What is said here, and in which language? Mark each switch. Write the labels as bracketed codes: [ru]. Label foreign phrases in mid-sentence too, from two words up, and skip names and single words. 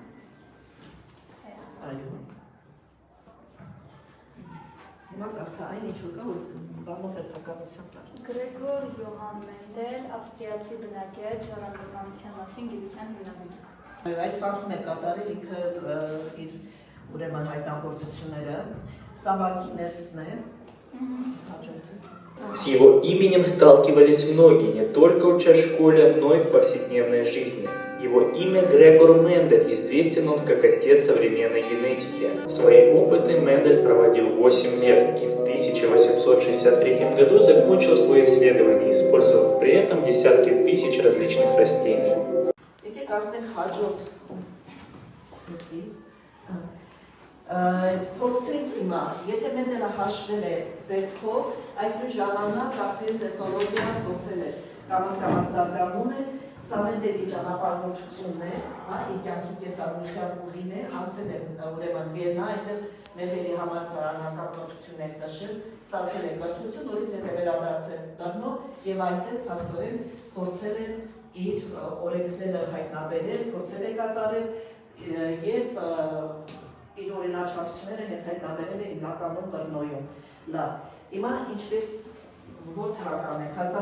[hy] այո։ Հիմա կարդա այն ինչ որ կա, որ բանով հերթականությամբ տար։ Գրեգոր Յոհան Մենդել, ավստրիացի բնագետ, ժառանգականության մասին գիտության հիմնադիր։ Այս վանքում է կատարել ինքը իր ուրեմն հայտնագործությունները, սա վանքի ներսն է, [ru] С его именем сталкивались многие, не только учась в школе, но и в повседневной жизни. Его имя Грегор Мендель, известен он как отец современной генетики. Свои опыты Мендель проводил 8 лет и в 1863 году закончил свои исследования, использовав при этом десятки тысяч различных растений. [hy] Փորձենք հիմա, եթե Մենդելը հաշվել է ձեռքով, այդ նույն ժամանակ արդեն տեխնոլոգիան փորձել է կամաց-կամաց զարգանում է, սա Մենդելի ճանապարհորդությունն է, իր կյանքի կեսարության ուղին է, անցել է ուրեմն Վիեննա, այնտեղ Մենդելի համալսարանական կրթություն է նշել, ստացել է կրթություն, որից հետո վերադարձել Բեռնո եւ այնտեղ փաստորեն փորձել է իր օրենքները հայտնաբերել, փորձել է կատարել եւ իր օրինաչափությունները հենց հայտնաբերել է հիմնականում Բեռնոյում։ Լավ, հիմա ինչպես որ թվական է,